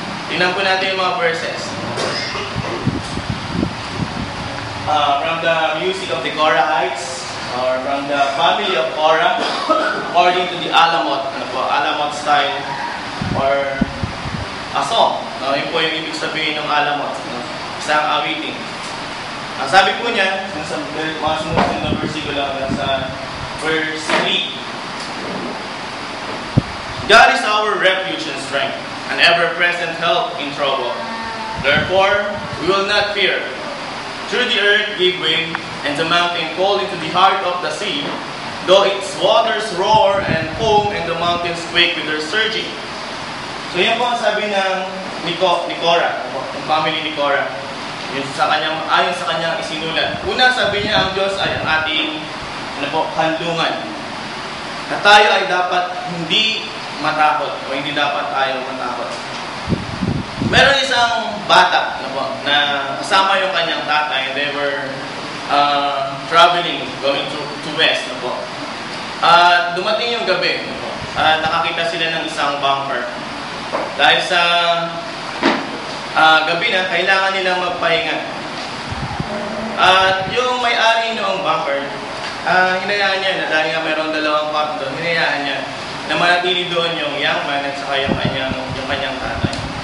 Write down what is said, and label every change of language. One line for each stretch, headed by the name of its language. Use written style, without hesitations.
Filipino: Tingnan po natin yung mga verses.
English: From the music of the Korahites, or from the family of Korah, according to the Alamot, Alamot style, or a song.
Filipino: Yun po yung ibig sabihin ng Alamot, isang awitin. Ang sabi po niya, sa mga sumunod na versikulo, sa verse 3,
English: God is our refuge and strength, an ever-present help in trouble. Therefore, we will not fear. Through the earth give way, and the mountain fall into the heart of the sea, though its waters roar and foam, and the mountains quake with their surging.
Filipino: So yan po ang sabi ni Korah, ng family ni Korah. Ayon sa kanyang isinulat. Una, sabi niya, ang Diyos ay ang ating handungan. Na tayo ay dapat hindi matakot, o hindi dapat tayo matakot. Meron isang bata na kasama yung kanyang tatay.
English: They were traveling, going to west.
Filipino: Dumating yung gabi. Nakakita sila ng isang bunker. Dahil sa gabi na, kailangan nilang magpahinga. At yung may-ari noong bunker, hinayaan niya na dahil nga mayroong dalawang kwarto doon, hinayaan niya na manatili doon yung young man at saka yung kanyang tatay.